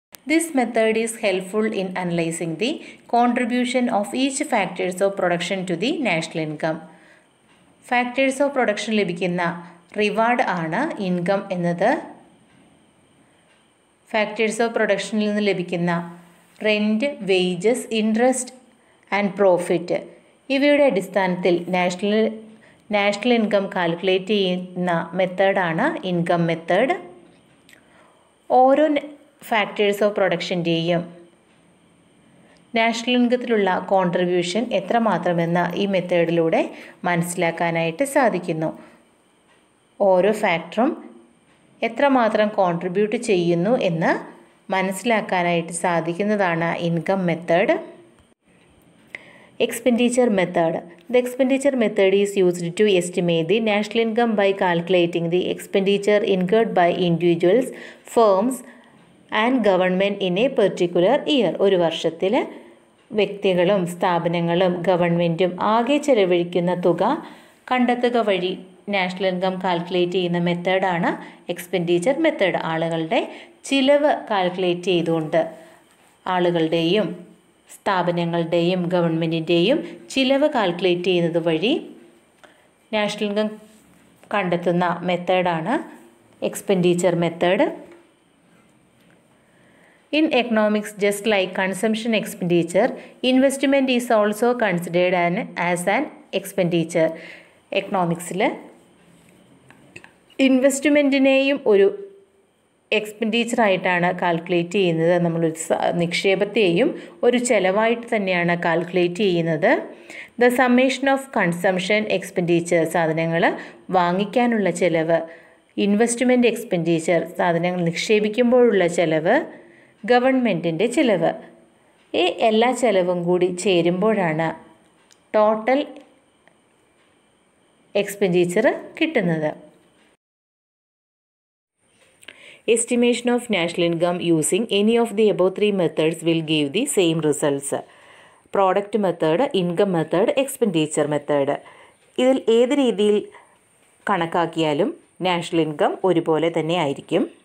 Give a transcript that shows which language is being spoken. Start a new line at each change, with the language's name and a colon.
English: This method is helpful in analyzing the contribution of each factors of production to the national income. Factors of production
Malayalam: ലഭിക്കുന്ന reward ആണ് income എന്നത്. Factors of പ്രൊഡക്ഷനിൽ നിന്ന് ലഭിക്കുന്ന rent, wages, interest and profit ഇവയുടെ അടിസ്ഥാനത്തിൽ national income calculate ചെയ്യുന്ന മെത്തേഡാണ് income method. ഓരോ ഫാക്ടേഴ്സ് ഓഫ് പ്രൊഡക്ഷൻ്റെയും നാഷണൽ ഇൻകത്തിലുള്ള കോൺട്രിബ്യൂഷൻ എത്രമാത്രമെന്ന് ഈ മെത്തേഡിലൂടെ മനസ്സിലാക്കാനായിട്ട് സാധിക്കുന്നു. ഓരോ ഫാക്ടറും എത്രമാത്രം കോൺട്രിബ്യൂട്ട് ചെയ്യുന്നു എന്ന് മനസ്സിലാക്കാനായിട്ട് സാധിക്കുന്നതാണ് income method.
English: Expenditure method. The expenditure method is used to estimate the national income by calculating the expenditure incurred by individuals, firms and government in a particular year.
Malayalam: ഒരു വർഷത്തിൽ വ്യക്തികളും സ്ഥാപനങ്ങളും ഗവൺമെൻറ്റും ആകെ ചെലവഴിക്കുന്ന തുക കണ്ടെത്തുക വഴി നാഷണൽ ഇൻകം കാൽക്കുലേറ്റ് ചെയ്യുന്ന മെത്തേഡാണ് എക്സ്പെൻഡിച്ചർ മെത്തേഡ്. ആളുകളുടെ ചിലവ് കാൽക്കുലേറ്റ് ചെയ്തുകൊണ്ട് ആളുകളുടെയും സ്ഥാപനങ്ങളുടെയും ഗവൺമെൻറ്റിൻ്റെയും ചിലവ് കാൽക്കുലേറ്റ് ചെയ്യുന്നത് വഴി നാഷണൽ ഇൻകം കണ്ടെത്തുന്ന മെത്തേഡാണ് expenditure method.
English: In economics, just like consumption expenditure, investment is also considered as an expenditure.
Malayalam: എക്കണോമിക്സിൽ ഇൻവെസ്റ്റ്മെൻറ്റിനെയും ഒരു എക്സ്പെൻഡിച്ചറായിട്ടാണ് കാൽക്കുലേറ്റ് ചെയ്യുന്നത്. നമ്മളൊരു നിക്ഷേപത്തെയും ഒരു ചെലവായിട്ട് തന്നെയാണ് കാൽക്കുലേറ്റ് ചെയ്യുന്നത്.
English: the summation of consumption expenditure,
Malayalam: സാധനങ്ങൾ വാങ്ങിക്കാനുള്ള ചിലവ്, ഇൻവെസ്റ്റ്മെൻറ്റ് എക്സ്പെൻഡിച്ചർ, സാധനങ്ങൾ നിക്ഷേപിക്കുമ്പോഴുള്ള ചിലവ്, ഗവൺമെൻറ്റിൻ്റെ ചിലവ്, ഈ എല്ലാ ചിലവും കൂടി ചേരുമ്പോഴാണ് ടോട്ടൽ എക്സ്പെൻഡിച്ചർ കിട്ടുന്നത്.
English: Estimation of national income using any of the above three methods will give the same results. Product method, income method, expenditure method.
Malayalam: ഇതിൽ ഏത് രീതിയിൽ കണക്കാക്കിയാലും നാഷണൽ ഇൻകം ഒരുപോലെ തന്നെ ആയിരിക്കും.